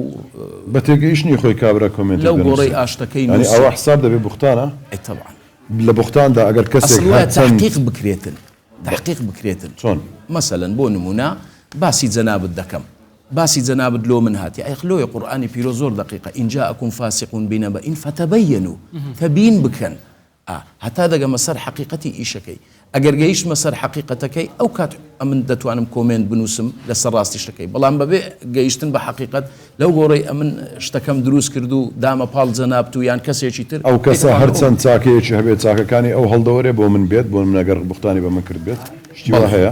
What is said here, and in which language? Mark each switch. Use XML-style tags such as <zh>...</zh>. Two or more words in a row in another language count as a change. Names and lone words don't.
<ckb>بە تێگەیشتنی خۆی کابرا کۆمنت لەو گۆڕەی ئاشتەکەی ئەوە حساب دەبێت بوختانە طبعا لە بوختاندا ئەگەر کەسێک تحقیق بکرێتن تحقیق بکرێتن چۆن مەسەلەن بۆ نمونە باسی جەنابەت دەکەم باسی جەنابەت لۆ من هاتی ئەخلۆی قورئانی پیرۆ زۆر دقیقە</ckb> <ar>إن جاءكم فاسق بنبأ فتبينوا</ar> <ckb>تبين بکەن هەتا دەگەمە سەر حقیقەتی ئیشەکەی ئەگەر گەیشتمە سەر حقیقەتەکەی ئەو کات ئەمن دەتوانم کۆمنت بنووسم لەسەر ڕاستی شتەکەی بەڵام بەبێ گەیشتن بە حقیقەت لەو گۆڕەی ئەمن شتەکەم دروست کرد و دامە پاڵ جەنابەت و یان کەسێکی تر ئەو کەسە هەرچەند چاکەیەکی هەبێت چاکەکانی ئەو هەڵدەوەرێ بۆ من بێت بۆ من ئەگەر بوختانی بە من کرد بێت شتی وا هەیە</ckb>